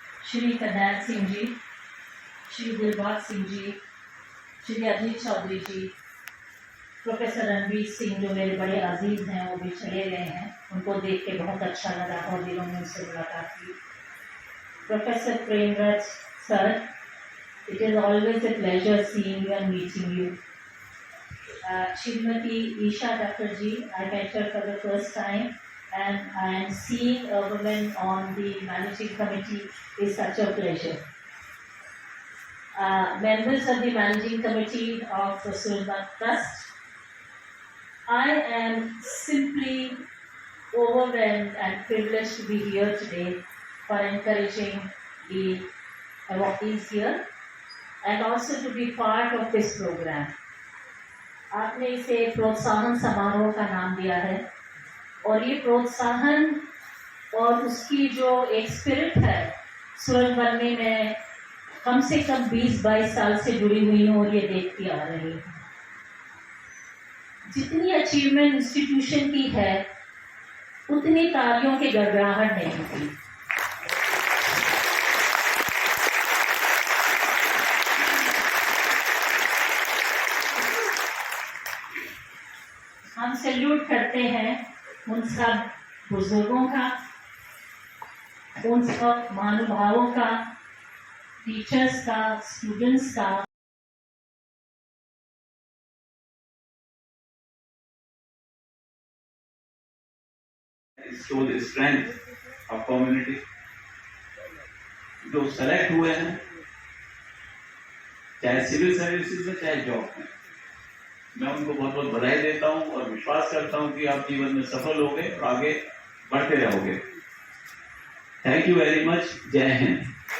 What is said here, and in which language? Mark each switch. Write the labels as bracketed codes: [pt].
[hi] श्री करनैल सिंह जी, श्री दिलबाग सिंह जी, श्री अजीत चौधरी जी, professor Ranveer Singh जो मेरे बड़े अजीज हैं, वो भी चले गए हैं। उनको देख के बहुत अच्छा लगा, और दिनों में उनसे मुलाकात की। [en] Professor Premraj sir, it is always a pleasure seeing you and meeting you. Shrimati Isha Doctor ji, I met her for the first time, and I am seeing a woman on the managing committee is such a pleasure. Members of the managing committee of the Surmat Trust, I am simply overwhelmed and privileged to be here today for encouraging the awardees here and also to be part of this program. [hi] आपने इसे प्रोत्साहन समारोह का नाम दिया है, और ये प्रोत्साहन और उसकी जो एक स्पिरिट है, सूरज बनने में कम से कम 20-22 साल से जुड़ी हुई हूँ और ये देखती आ रही हूँ। जितनी अचीवमेंट इंस्टीट्यूशन की है, उतनी तालियों की गड़गड़ाहट नहीं थी। हम सैल्यूट करते हैं उन सब बुजुर्गों का, उन सब महानुभावों का, टीचर्स का, स्टूडेंट्स का। [en] show the strength of community. [hi] जो सेलेक्ट हुए हैं, चाहे सिविल सर्विसेज में चाहे जॉब में, मैं उनको बहुत बहुत बधाई देता हूं और विश्वास करता हूं कि आप जीवन में सफल होंगे और आगे बढ़ते रहोगे। [en] Thank you very much. [hi] जय हिंद।